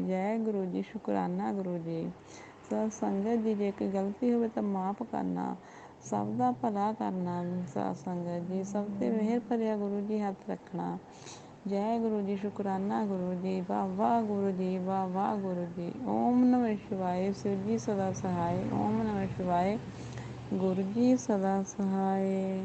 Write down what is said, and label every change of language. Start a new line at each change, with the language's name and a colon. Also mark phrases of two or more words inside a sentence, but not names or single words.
Punjabi: ਜੈ ਗੁਰੂ ਜੀ, ਸ਼ੁਕਰਾਨਾ ਗੁਰੂ ਜੀ। ਸਤ ਸੰਗਤ ਜੀ, ਜੇ ਕੋਈ ਗਲਤੀ ਹੋਵੇ ਤਾਂ ਮਾਫ਼ ਕਰਨਾ, ਸਭ ਦਾ ਭਲਾ ਕਰਨਾ। ਸਤ ਸੰਗਤ ਜੀ, ਸਭ 'ਤੇ ਮਿਹਰ ਭਰਿਆ ਗੁਰੂ ਜੀ ਹੱਥ ਰੱਖਣਾ। ਜੈ ਗੁਰੂ ਜੀ, ਸ਼ੁਕਰਾਨਾ ਗੁਰੂ ਜੀ, ਵਾਹ ਵਾਹ ਗੁਰੂ ਜੀ, ਵਾਹ ਵਾਹ ਗੁਰੂ ਜੀ।
Hindi: ओम नमः शिवाय, शिव जी सदा सहाय। ओम नमः शिवाय, गुरु जी सदा सहाय।